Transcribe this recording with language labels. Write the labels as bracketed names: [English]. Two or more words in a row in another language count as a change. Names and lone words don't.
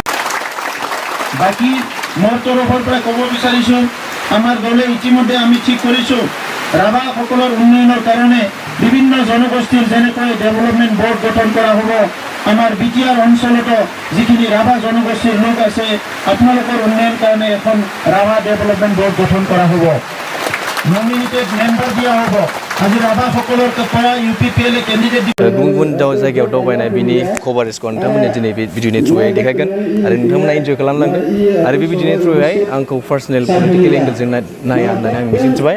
[Assamese] বাকী মোৰ তৰফৰ পৰা ক'ব বিচাৰিছোঁ, আমাৰ দলে ইতিমধ্যে আমি ঠিক কৰিছোঁ ৰাভাসকলৰ উন্নয়নৰ কাৰণে বিভিন্ন জনগোষ্ঠীৰ যেনেকৈ [English] development board [Assamese] গঠন কৰা হ'ব। আমাৰ BTR অঞ্চলতো যিখিনি ৰাভা জনগোষ্ঠীৰ লোক আছে, আপোনালোকৰ উন্নয়নৰ কাৰণে এখন ৰাভা [English] development board [Assamese] গঠন কৰা হ'ব। [English] nominated member [Assamese] দিয়া হ'ব। আজি ৰাভাসকলৰ পৰা UPPL কেণ্ডিডেট [Bodo] गुबुन गुबुन जायगायाव दावबायनाय बिनि कभारेजखौ नोंथांमोननि दिनै बे भिडिअनि थ्रुयै देखायगोन आरो नोंथांमोना इन्जय खालामलांगोन आरो बे भिडिअनि थ्रुयै आंखौ [English] personal political angle [Bodo] नाया होननानै आं मिजिंथिबाय।